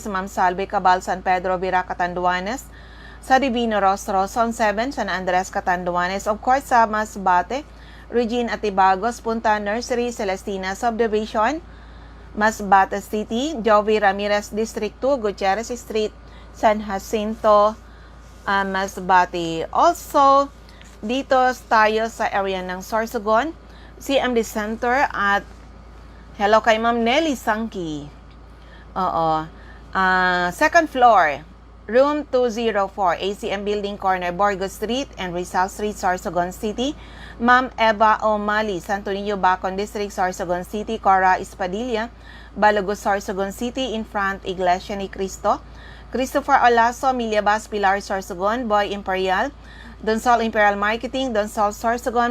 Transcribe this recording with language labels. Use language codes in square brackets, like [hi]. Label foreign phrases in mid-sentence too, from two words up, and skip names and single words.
[tl] Ma'am Salve Cabal, San Pedro, Vera, Catanduanes. Sa Divino Rostro, Zone 7, San Andres, Catanduanes. Of course, sa Masbate, Regine Atibagos, Punta Nursery, Celestina Subdivision, Masbate City, Jovi Ramirez, District 2, Gutierrez Street, San Jacinto, Masbate. Also, dito tayo sa area ng Sorsogon, CMD Center at hello kay Ma'am Nelly Sangki. Second floor, Room 204, ACM Building Corner, Borgo Street and Rizal Street, Sorsogon City. Ma'am Eva O'Malley, Santo Niño, Bacon District, Sorsogon City. Cora Espadilla, Balagos, Sorsogon City, [en] in front [tl] Iglesia ni Cristo. Christopher Olaso, Miliabas, Pilar, Sorsogon. Boy Imperial, Donsol Imperial Marketing, Donsol, Sorsogon.